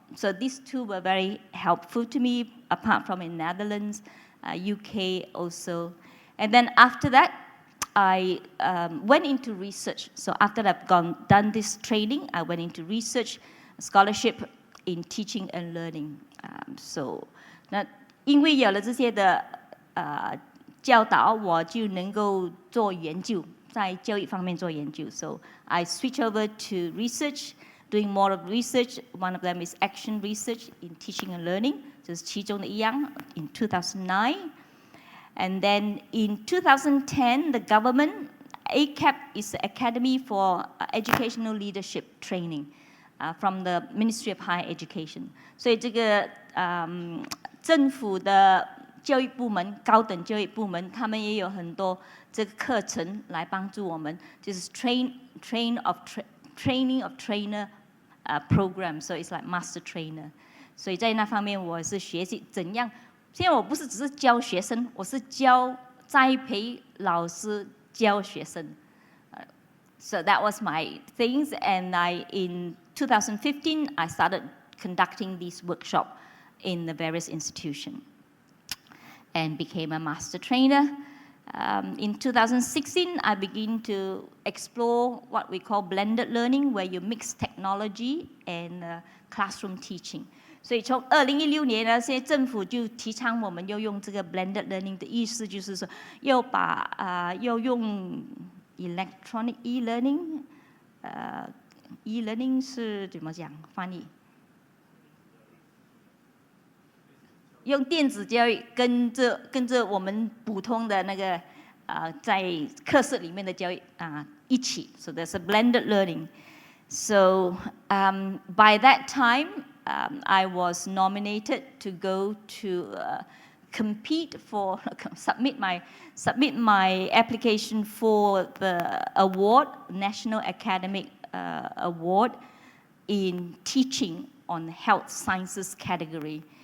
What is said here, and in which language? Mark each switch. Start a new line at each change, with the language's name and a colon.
English: So these two were very helpful to me, apart from in Netherlands, UK also. And then after that, I went into research. So after I've done this training, I went into research scholarship in teaching and learning.
Chinese: So 那因为有了这些的教导，我就能够做研究，在教育方面做研究。
English: So I switch over to research, doing more of research. One of them is action research in teaching and learning.
Chinese: 这是其中的一样。
English: In 2009, and then in 2010, the government ACAP is the Academy for Educational Leadership Training from the Ministry of Higher Education.
Chinese: 所以这个政府的教育部门、高等教育部门，他们也有很多这个课程来帮助我们，就是
English: training of trainer program. So it's like master trainer.
Chinese: 所以在那方面，我是学习怎样。现在我不是只是教学生，我是栽培老师教学生。
English: So that was my things, and in 2015 I started conducting these workshops in the various institutions, and became a master trainer. In 2016, I began to explore what we call blended learning, where you mix technology and classroom teaching.
Chinese: 所以从2016年呢，现在政府就提倡我们要用这个 blended learning 的意思，就是说要用 electronic e-learning，e-learning 是怎么讲翻译？用电子教育跟着我们普通的那个在课室里面的教育一起。
English: So there's a blended learning. So by that time, I was nominated to go to compete for submit my application for the award, National Academic Award in teaching on health sciences category.